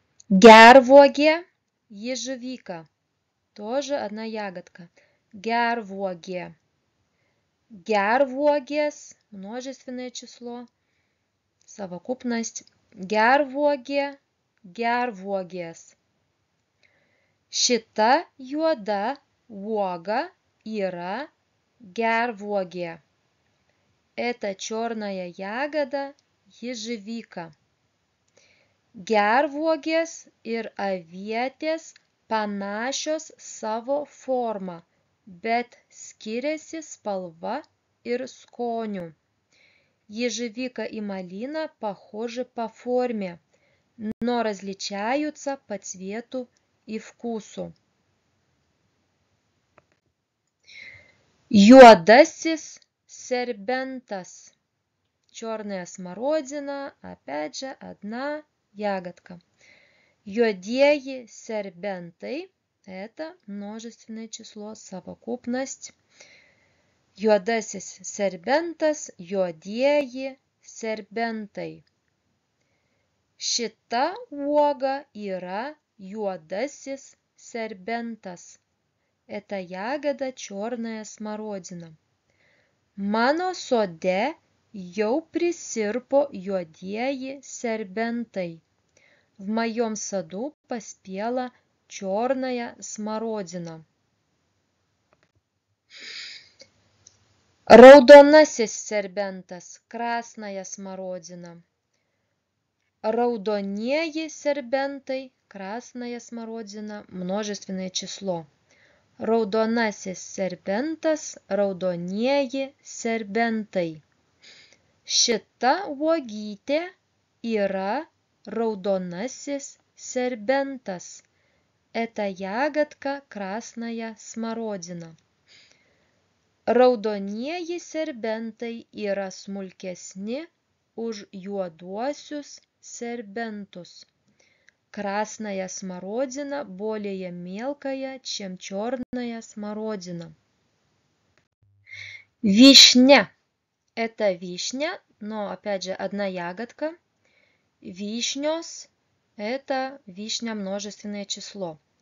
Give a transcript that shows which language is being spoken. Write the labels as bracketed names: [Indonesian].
[Russian] Gervuogė, ежевика, тоже одна ягодка. [Lithuanian] Gervuogė. [Russian] Gervuogės, множественное число, совокупность. [Lithuanian] Gervuogė, gervuogės. Šita juoda uoga yra gervuogė. [Russian] Это черная ягода ежевика. [Lithuanian] Gervuogės ir avietės panašios savo forma, bet skiriasi spalva ir skoniu. [Russian] Ежевика и малина похожи по форме, но различаются по цвету и вкусу. [Lithuanian] Juodasis serbentas. [Russian] Черная смородина, опять же, одна ягодка. [Lithuanian] Juodieji serbentai [Russian] – это множественное число, совокупность. [Lithuanian] Juodasis serbentas, juodieji serbentai. Šita uoga yra juodasis serbentas. [Russian] Это ягода черная смородина. [Lithuanian] Mano sode jau prisirpo juodieji serbentai. [Russian] В моем саду поспела черная смородина. [Lithuanian] Raudonasis serbentas [Russian] – красная смородина. [Lithuanian] Raudonieji serbentai [Russian] – красная смородина, множественное число. [Lithuanian] Raudonasis serbentas, raudonieji serbentai. Šita uogytė yra raudonasis serbentas. [Russian] Это ягодка красная смородина. [Lithuanian] Raudonieji serbentai yra smulkesni už juoduosius сербентус. [Russian] Красная смородина более мелкая, чем черная смородина. Вишня. Это вишня, но опять же одна ягодка. Вишнёс – это вишня множественное число.